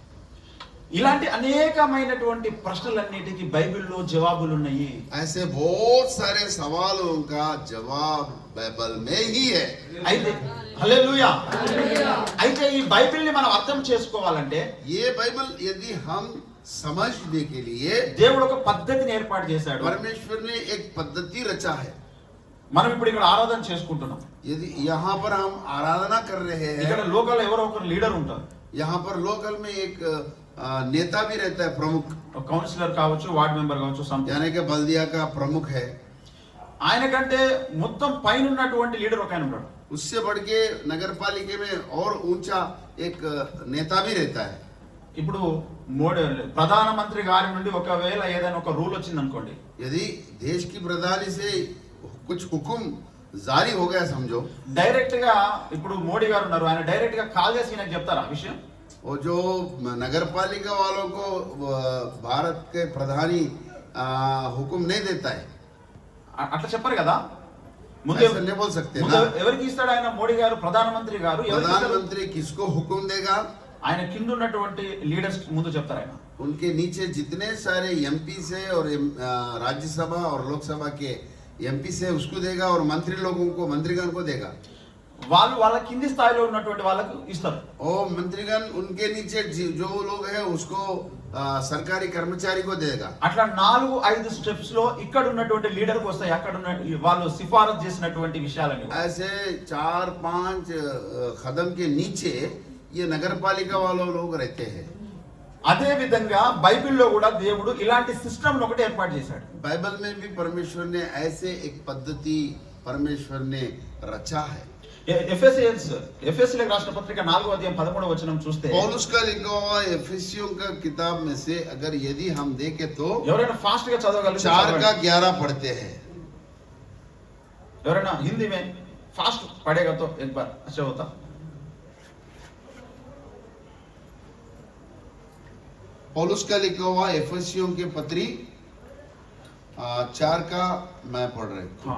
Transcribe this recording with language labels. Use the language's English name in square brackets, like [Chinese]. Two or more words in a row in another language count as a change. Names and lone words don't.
[Telugu] ఇలాంటి అనేకమైనటువంటి ప్రశ్నలన్నిటికీ బైబిల్లో జవాబులు ఉన్నాయి. [Hindi] ऐसे बहुत सारे सवालों का जवाब बाइबल में ही है। [Telugu] అయితే హల్లెలూయా. అయితే ఈ బైబిల్ ని మనం అర్థం చేసుకోవాలంటే, [Hindi] ये बाइबल यदि हम समझने के लिए [Telugu] దేవుడు ఒక పద్ధతిని ఏర్పాటు చేశాడు. [Hindi] परमेश्वर ने एक पद्धति रचा है। [Telugu] మనం ఇప్పుడు ఇక్కడ ఆరాధన చేసుకుంటున్నాం. [Hindi] यदि यहाँ पर हम आराधना कर रहे [Telugu] ఇక్కడ [Hindi] हैं, [Telugu] లోకల్ ఎవరో ఒక లీడర్ ఉంటారు, [Hindi] यहाँ पर लोकल में एक नेता भी रहता है, प्रमुख, [Telugu] ఒక కౌన్సిలర్ కావచ్చు, వార్డ్ మెంబర్ కావచ్చు, సంథింగ్. [Hindi] यानी कि बल्दिया का प्रमुख है। [Telugu] ఆయన కంటే మొత్తం పైన ఉన్నటువంటి లీడర్ ఒక ఆయన ఉంటాడు. [Hindi] उससे बढ़ के नगर पालिका में और ऊंचा एक नेता भी रहता है। [Telugu] ఇప్పుడు ప్రధానమంత్రి గారి నుండి ఒకవేళ ఏదైనా ఒక రూల్ వచ్చింది అనుకోండి, [Hindi] यदि देश की प्रधानी से कुछ हुक्म जारी हो गया समझो, [Telugu] డైరెక్ట్ గా ఇప్పుడు మోడీ గారు ఉన్నారు, ఆయన డైరెక్ట్ గా కాల్ చేసి నాకు చెప్తారా విషయం? [Hindi] वो जो नगर पालिका वालों को भारत के प्रधानी हुक्म नहीं देता है, [Telugu] అట్లా చెప్పరు కదా. ముందు [Hindi] ऐसा नहीं बोल सकते ना। [Telugu] ఎవరికి ఇస్తాడు ఆయన? మోడీ గారు, ప్రధానమంత్రి గారు ఎవరికి ఇస్తాడు? [Hindi] प्रधानमंत्री किसको हुक्म देगा? [Telugu] ఆయన కింద ఉన్నటువంటి లీడర్స్ ముందు చెప్తారు ఆయన. [Hindi] उनके नीचे जितने सारे एमपी से और राज्यसभा और लोकसभा के एमपी से उसको देगा, और मंत्री लोगों को, मंत्रीगण को देगा। [Telugu] వాళ్ళు వాళ్ళ కింది స్థాయిలో ఉన్నటువంటి వాళ్ళకు ఇస్తారు. [Hindi] और मंत्रीगण उनके नीचे जो लोग हैं उसको सरकारी कर्मचारी को देगा। [Telugu] అట్లా 4-5 స్టెప్స్ లో ఇక్కడ ఉన్నటువంటి లీడర్ కు వస్తాయి, అక్కడ ఉన్న వాళ్ళు సిఫారసు చేసినటువంటి విషయాలని. [Hindi] ऐसे 4-5 कदम के नीचे ये नगर पालिका वालों लोग रहते हैं। [Telugu] అదే విధంగా బైబిల్లో కూడా దేవుడు ఇలాంటి సిస్టమ్ ఒకటి ఏర్పాటు చేశాడు. [Hindi] बाइबल में भी परमेश्वर ने ऐसे एक पद्धति परमेश्वर ने रचा है। [Telugu] ఎఫెసీయులకు రాసిన పత్రిక 4:13 చూస్తే, [Hindi] पौलुस का लिखा हुआ एफेसियों का किताब में से अगर यदि हम देखें तो [Telugu] ఎవరైనా ఫాస్ట్ గా చదవగలిగితే [Hindi] 4:11 पढ़ते हैं। [Telugu] ఎవరైనా హిందీ [Hindi] में फास्ट पढ़ेगा तो एक बार अच्छा होता। पौलुस का लिखा हुआ एफेसियों के पत्री 4 का मैं पढ़ रहा हूँ।